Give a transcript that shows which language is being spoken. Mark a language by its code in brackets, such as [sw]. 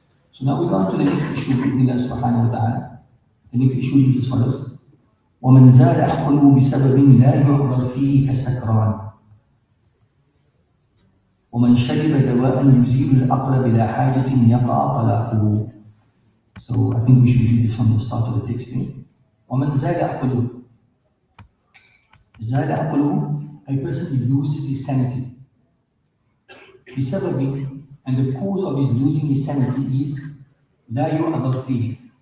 [en] So now we go on to the next issue, [ar] بإذن الله سبحانه وتعالى. [en] The next issue is as follows: [ar] وَمَنْ زَالَ عَقْلُهُ بِسَبَبٍ لَا يُعْذَرْ فِيهِ كَالسَّكْرَانِ ومن شرب دواء يزيل العقل بلا حاجة يقع طلاقه. [en] So I think we should read this from the start of the text here. [ar] ومن زال عقله. زال عقله, [en] a person loses his sanity. بسبب, and the cause of his losing his sanity is [ar] لا يعذر فيه.